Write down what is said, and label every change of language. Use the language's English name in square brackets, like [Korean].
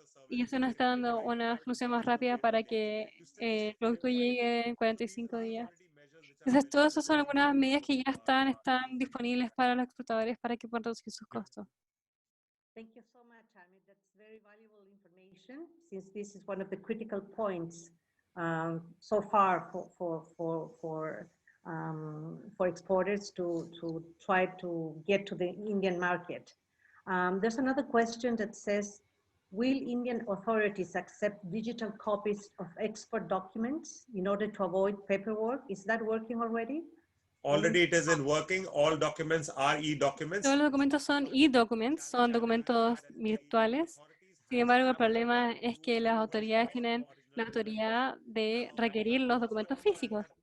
[Spanish] Y eso nos está dando una solución más rápida para que el producto llegue en 45 días. Entonces, todas esas son algunas medidas que ya están disponibles para los exportadores para que puedan reducir sus costos. [English] Thank you so much, Amit. That's very valuable information, since this is one of the critical points so far for for exporters to try to get to the Indian market. There's another question that says, will Indian authorities accept digital copies of export documents in order to avoid paperwork? Is that working already? Already it is in working. All documents are e-documents. [Spanish] Todos los documentos son e-documents, son documentos virtuales. Sin embargo, el problema es que las autoridades tienen la autoridad de requerir los documentos físicos.